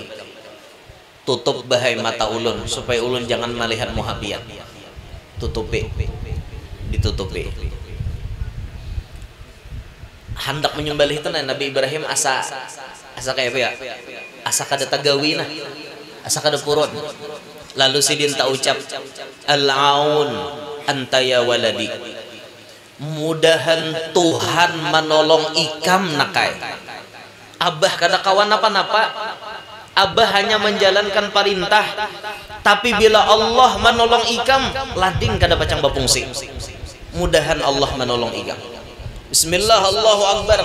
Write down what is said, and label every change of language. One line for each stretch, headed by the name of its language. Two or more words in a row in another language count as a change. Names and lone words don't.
Banjar: Tutup bahai mata ulun supaya ulun jangan melihat muhabiat. Tutupi, ditutupi. Hendak menyembelih itu Nabi Ibrahim asa kayak apa ya? Asa kada tagawi nah, asa kada purun. Lalu sidin tak ucap,
Arabic: العون أنت يا ولدي.
Banjar: Mudahan Tuhan menolong ikam nakai. Abah kada kawan apa-apa. Abah hanya menjalankan perintah. Tapi bila Allah menolong ikam, lading kada pacang bapungsi. Mudahan Allah menolong ikam. Bismillah, Allahu Akbar.